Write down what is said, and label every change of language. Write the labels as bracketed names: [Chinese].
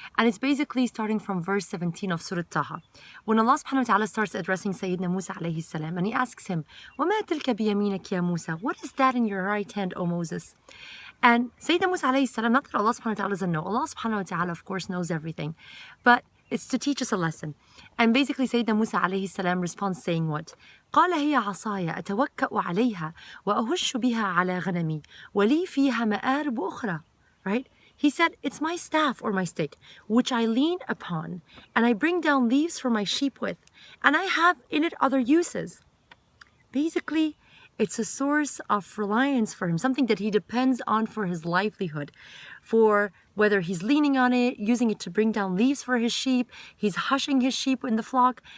[English] And it's basically starting from verse 17 of Surah Taha. When Allah subhanahu wa ta'ala starts addressing Sayyidina Musa alayhi salam, and he asks him, [Arabic] وَمَا تِلْكَ بِيَمِينَكَ يَا [English] Musa? What is that in your right hand, O Moses? And Sayyidina Musa alayhi salam, not that Allah subhanahu wa ta'ala doesn't know. Allah subhanahu wa ta'ala, of course, knows everything. But it's to teach us a lesson. And basically Sayyidina Musa alayhi salam responds saying what? [Arabic] قال هي عصاي أتوكأ عليها وأهش بها على غنمي ولي فيها مآرب أخرى. [English] Right? He said, it's my staff or my stick, which I lean upon, and I bring down leaves for my sheep with, and I have in it other uses. Basically, it's a source of reliance for him, something that he depends on for his livelihood, for whether he's leaning on it, using it to bring down leaves for his sheep, he's hushing his sheep in the flock.